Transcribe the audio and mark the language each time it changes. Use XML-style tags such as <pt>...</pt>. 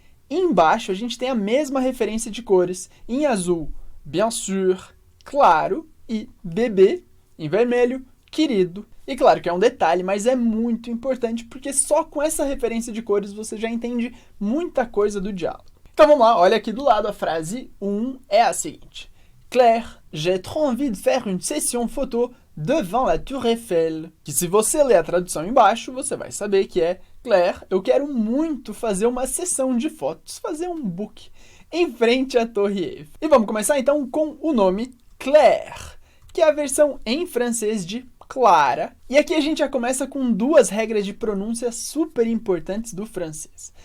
<pt>Embaixo a gente tem a mesma referência de cores. Em azul,</pt> <fr>bien sûr,</fr> <pt>claro, e bebê, em vermelho, querido. E claro que é um detalhe, mas é muito importante, porque só com essa referência de cores você já entende muita coisa do diálogo. Então vamos lá, olha aqui do lado, a frase 1 é a seguinte.</pt> <fr>Claire, j'ai trop envie de faire une session photo devant la Tour Eiffel.</fr> <pt>Que se você ler a tradução embaixo, você vai saber que é Claire, eu quero muito fazer uma sessão de fotos, fazer um book em frente à Torre Eiffel. E vamos começar então com o nome Claire, que é a versão em francês de Clara. E aqui a gente já começa com duas regras de pronúncia super importantes do francês.</pt>